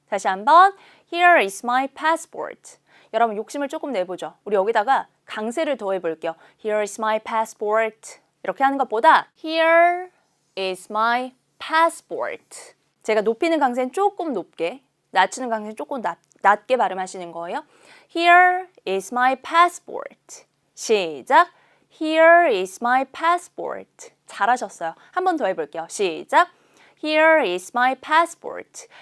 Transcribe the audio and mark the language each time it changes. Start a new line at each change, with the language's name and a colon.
Korean: 다시 한번
English: Here is my passport.
Korean: 여러분 욕심을 조금 내보죠. 우리 여기다가 강세를 더해볼게요.
English: Here is my passport.
Korean: 이렇게 하는 것보다
English: Here is my passport.
Korean: 제가 높이는 강세는 조금 높게, 낮추는 강세는 조금 낮게 발음하시는 거예요.
English: Here is my passport.
Korean: 시작.
English: Here is my passport.
Korean: 잘하셨어요. 한 번 더 해볼게요. 시작.
English: Here is my passport.